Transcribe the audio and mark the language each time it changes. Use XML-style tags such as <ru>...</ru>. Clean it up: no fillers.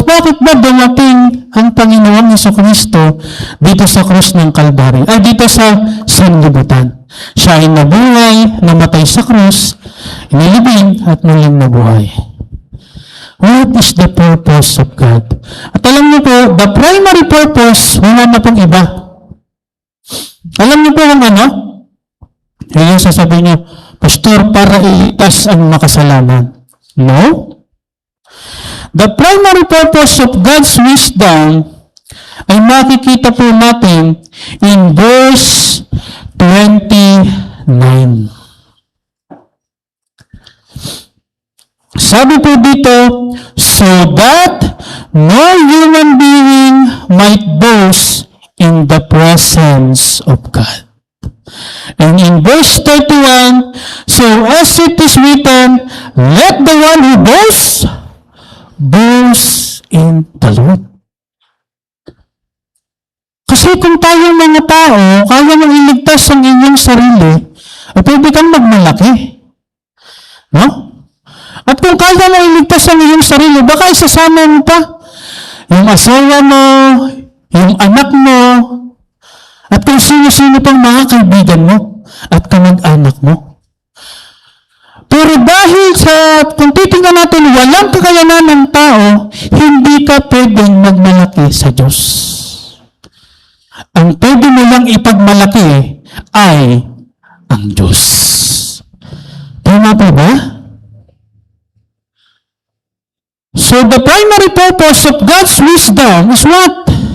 <tl>Bakit ba dumating ang Panginoon Jesucristo dito sa krus ng Calvary? Ay, dito sa sanlibutan. Siya ay nabuhay, namatay sa krus, inilibing, at muling nabuhay.</tl> <en>What is the purpose of God?</en> <tl>At alam niyo po,</tl> <en>the primary purpose,</en> <tl>wala na pong iba. Alam niyo po kung ano? Yung sasabihin niyo, Pastor, para iligtas ang makasalanan. No?</tl> <en>The primary purpose of God's wisdom</en> <tl>ay makikita po natin</tl> <en>in verse 29.</en> <tl>Sabi po dito,</tl> <en>so that no human being might boast in the presence of God. And in verse 31, so as it is written, let the one who boasts in the Lord.</en> <tl>Kasi kung tayong mga tao, kaya mong iligtas ang inyong sarili, ay pwede kang magmalaki. No? At kung kaya mong iligtas ang inyong sarili, baka isasama mo pa yung asawa mo, yung anak mo, at kung sino-sino pang mga kaibigan mo, at kamag-anak mo. Pero dahil kung titingnan natin, walang kakayanan ng tao, hindi ka pwedeng magmalaki sa Diyos. Ang pwede mo lang ipagmalaki ay ang Diyos. Tama po ba?</tl> <en>So the primary purpose of God's wisdom is what?</en>